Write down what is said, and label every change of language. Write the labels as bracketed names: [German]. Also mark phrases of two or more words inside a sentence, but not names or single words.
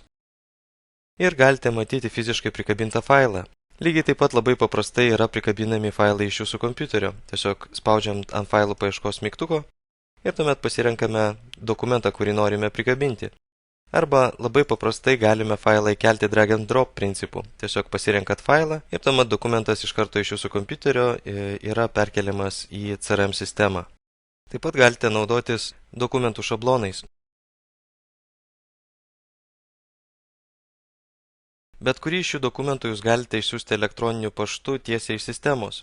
[Lithuanian] Ir galite matyti fiziškai prikabintą failą. Lygiai taip pat labai paprastai yra prikabinami failai iš jūsų kompiuterio. Tiesiog spaudžiam ant failų paieškos mygtuko ir tuomet pasirenkame dokumentą, kurį norime prikabinti. Arba labai paprastai galime failą įkelti [English] drag and drop [Lithuanian] principu. Tiesiog pasirenkat failą ir tuomet dokumentas iš karto iš jūsų kompiuterio yra perkeliamas į CRM sistemą. Taip pat galite naudotis dokumentų šablonais. Bet kurį iš šių dokumentų jūs galite išsiųsti elektroniniu paštu tiesiai iš sistemos.